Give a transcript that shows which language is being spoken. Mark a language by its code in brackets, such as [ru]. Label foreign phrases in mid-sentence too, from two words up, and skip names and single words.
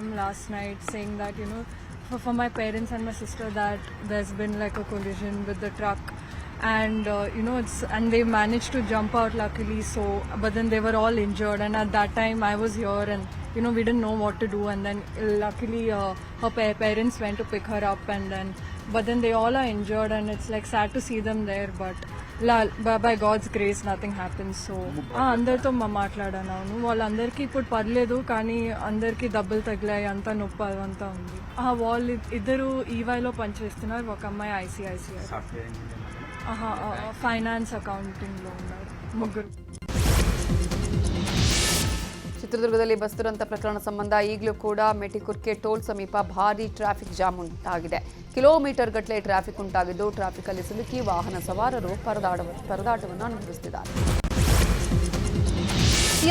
[en] last night saying that for my parents and my sister that there's been like a collision with the truck and and they managed to jump out luckily. So but then they were all injured and at that time I was here and we didn't know what to do and then luckily her parents went to pick her up and then but then they all are injured and it's like sad to see them there but by God's grace nothing happens. [te] So అందరితో మాట్లాడాను. వాళ్ళందరికీ ఇప్పుడు పర్లేదు కానీ అందరికీ దెబ్బలు తగిలాయి, అంతా నొప్పి అదంతా ఉంది. వాళ్ళు ఇద్దరు ఈవైలో పనిచేస్తున్నారు. ఒక అమ్మాయి ICICI ఫైనాన్స్ అకౌంటింగ్లో ఉన్నారు. ముగ్గురు. [kn] ಚಿತ್ರದುರ್ಗದಲ್ಲಿ ಬಸ್ ದುರಂತ ಪ್ರಕರಣ ಸಂಬಂಧ ಈಗಲೂ ಕೂಡ ಮೆಟಿಕುರ್ಕೆ ಟೋಲ್ ಸಮೀಪ ಭಾರೀ [en] traffic jam [kn] ಉಂಟಾಗಿದೆ. ಕಿಲೋಮೀಟರ್ ಗಟ್ಟಲೆ ಟ್ರಾಫಿಕ್ ಉಂಟಾಗಿದ್ದು ಟ್ರಾಫಿಕ್ ಅಲ್ಲಿ ಸಿಲುಕಿ ವಾಹನ ಸವಾರರು ಪರದಾಟವನ್ನು ಅನುಭವಿಸುತ್ತಿದ್ದಾರೆ.